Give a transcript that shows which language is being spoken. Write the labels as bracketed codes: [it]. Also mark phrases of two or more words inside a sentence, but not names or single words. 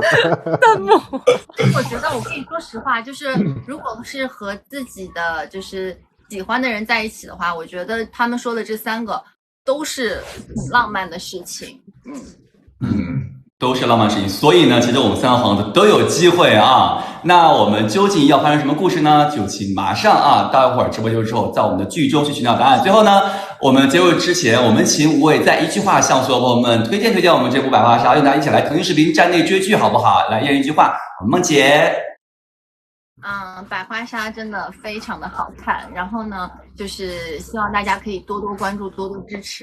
[zh] 我覺得我跟你說實話，就是如果是和自己的就是喜歡的人在一起的話，我覺得他們說的這三個都是很浪漫的事情。都是浪漫事情，所以呢，其实我们三个皇子都有机会啊。那我们究竟要发生什么故事呢？就请马上啊，待会儿直播结束之後，在我們的劇中去尋找答案。最後呢，我們結束之前，我們請5位在一句話向所有朋友們推薦我們這部百花殺，讓大家一起來騰訊視頻站內追劇，好不好？來，一人一句話，夢姐。百花殺真的非常的好看，然後呢，就是希望大家可以多多關注，多多支持。